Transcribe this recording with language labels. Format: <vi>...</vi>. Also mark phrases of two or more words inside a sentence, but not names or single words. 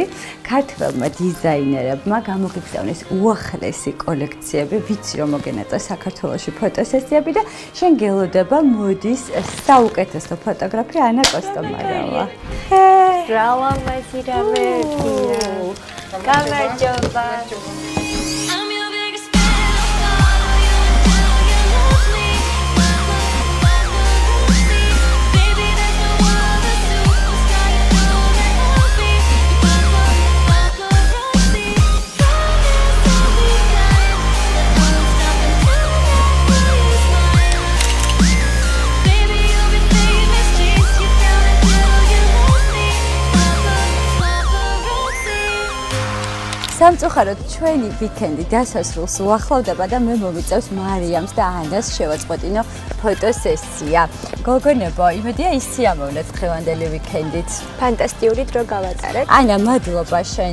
<ka>ქართველმა დიზაინერებმა გამოგიგზავნეს უახლესი კოლექციები, ვიცი რომ მოგენაწა საქართველოში ფოტოსესიები და შენ გელოდება მოდის საუკეთესო ფოტოგრაფი ანა კოსტომაროვა. რა ლამაზი რა მერტია. გამარჯობა.</ka> <en>I'm your biggest fan, I'll follow you until you love me. Baby, there's no other superstar you know that help me. Paparazzi, promise I'll be kind, but won't stop until that boy is mine. Baby, you'll be famous, chase you down until you love me. Paparazzi.</en> <ka>სამწუხაროდ ჩვენი ვიკენდი დასასრულს უახლოვდება და მე მომიწევს მარიამს და ანას შევაწყვეტინო ფოტოსესია. გოგონებო, იმედია ისიამოვნეთ დღევანდელი ვიკენდით. ფანტასტიკური დრო გავატარეთ. ანა, მადლობა შენ.</ka>